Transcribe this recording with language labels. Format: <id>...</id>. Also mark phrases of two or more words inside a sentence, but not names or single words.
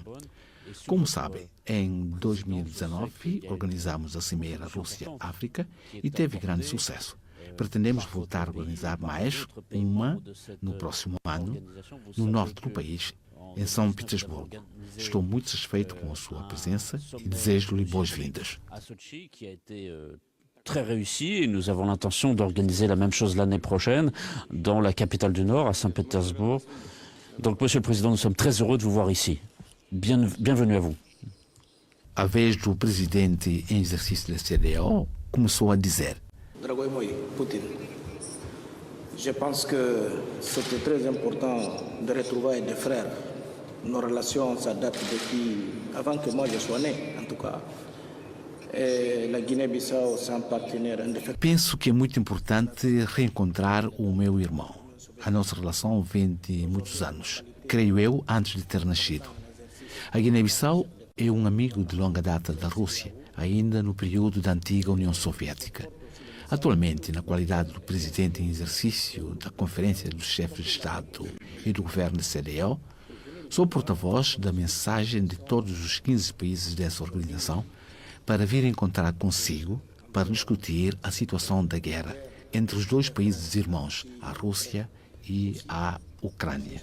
<pt>Como sabem, em 2019 organizamos a Cimeira Rússia-África e teve grande sucesso. Pretendemos voltar a organizar mais uma no próximo ano, no norte do país, em São Petersburgo. Estou muito satisfeito com a sua presença e desejo-lhe boas-vindas.</pt> <fr>Très réussi et nous avons l'intention d'organiser la même chose l'année prochaine dans la capitale du Nord, à Saint-Pétersbourg. Donc, Monsieur le Président, nous sommes très heureux de vous voir ici. Bienvenue à vous.</fr> <pt>A vez do presidente em exercício da CEDEAO começou a dizer:</pt> <ru>Дорогой мой</ru> <fr>Poutine, je pense que c'était très important de retrouver des frères. Nos relations, ça date depuis avant que moi je sois né, en tout cas. La Guiné-Bissau, c'est un partenaire indéfectible.</fr> <pt>Penso que é muito importante reencontrar o meu irmão. A nossa relação vem de muitos anos, creio eu, antes de ter nascido. A Guiné-Bissau é um amigo de longa data da Rússia, ainda no período da antiga União Soviética. Atualmente, na qualidade do presidente em exercício da Conferência dos Chefes de Estado e do Governo da CEDEAO, sou porta-voz da mensagem de todos os 15 países dessa organização para vir encontrar consigo para discutir a situação da guerra entre os dois países irmãos, a Rússia e a Ucrânia.</pt>